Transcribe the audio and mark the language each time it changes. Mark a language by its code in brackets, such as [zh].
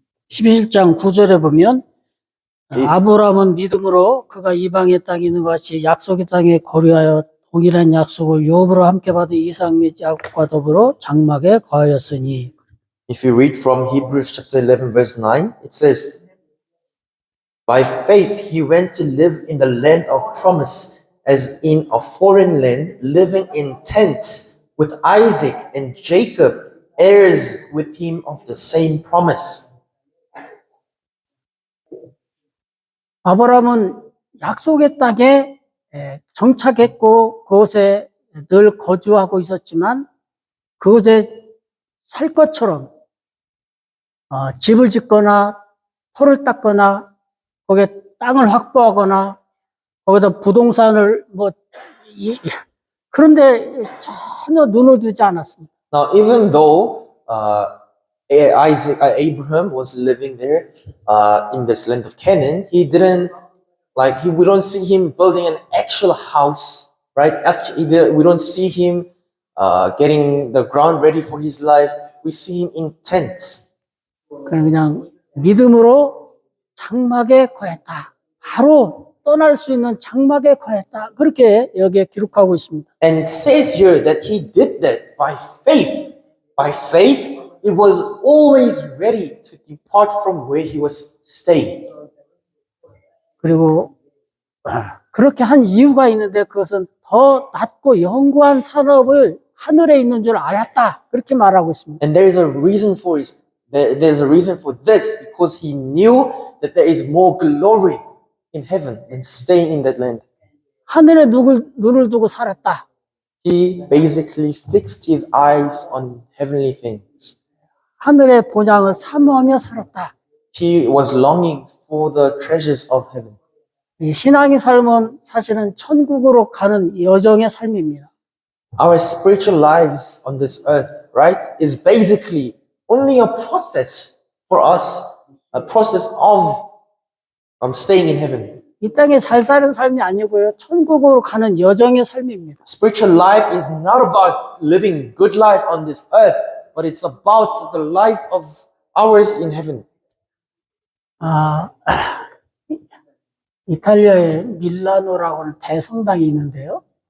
[ko] (11장) 9절에 보면 아브라함은 믿음으로 그가 이방의 땅에 있는 것 같이 약속의 땅에 거류하여 동일한 약속을 유업으로 함께 받은 이삭 및 야곱과 더불어 장막에 거하였으니. [en] If you read from Hebrews chapter 11 verse 9, it says, by faith he went to live in the land of promise, as in a foreign land, living in tents with Isaac and Jacob, heirs with him of the same promise. [ko] 아브라함은 약속의 땅에 정착했고 그곳에 늘 거주하고 있었지만 그곳에 살 것처럼 집을 짓거나 터를 닦거나 거기에 땅을 확보하거나 거기다 부동산을 그런데 전혀 눈을 두지 않았습니다. [en] Now, even though Abraham was living there in this land of Canaan, he didn't we don't see him building an actual house, right? Actually, we don't see him getting the ground ready for his life. We see him in tents. [ko] 그냥 믿음으로 장막에 거했다. 바로 떠날 수 있는 장막에 거했다. 그렇게 여기에 기록하고 있습니다. [en] And it says here that he did that by faith. By faith, he was always ready to depart from where he was staying. [ko] 그리고 그렇게 한 이유가 있는데 그것은 더 낮고 영구한 산업을 하늘에 있는 줄 알았다. 그렇게 말하고 있습니다. [en] And there's a reason for this because he knew that there is more glory in heaven than staying in that land. [ko] 하늘에 눈을 두고 살았다. [en] He basically fixed his eyes on heavenly things. [ko] 하늘의 본향을 사모하며 살았다. [en] He was longing for the treasures of heaven. [ko] 이 신앙의 삶은 사실은 천국으로 가는 여정의 삶입니다. [en] Our spiritual lives on this earth, right, is basically only a process for us, a process of staying in heaven. [ko] 이 땅에 잘 사는 삶이 아니고요. 천국으로 가는 여정의 삶입니다. [en] Spiritual life is not about living good life on this earth, but it's about the life of ours in heaven. [ko] 이탈리아의 밀라노라고 하는 대성당이 있는데요.